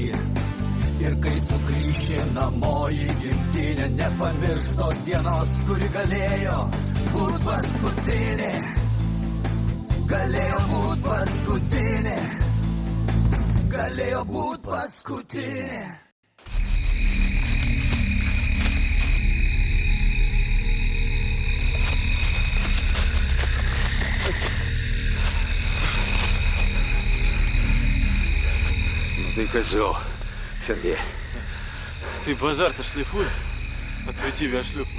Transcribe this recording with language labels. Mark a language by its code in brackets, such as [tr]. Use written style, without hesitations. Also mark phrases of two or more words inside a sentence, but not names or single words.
[lt] Ir kai sugrįši namo į gimtinę, nepamiršk tos dienos, kuri galėjo būt paskutinė. Galėjo būt paskutinė. Galėjo būt paskutinė. [ru] Ну ты козел, Сергей. Ты базар-то шлифуй, а то и тебя шлюпну.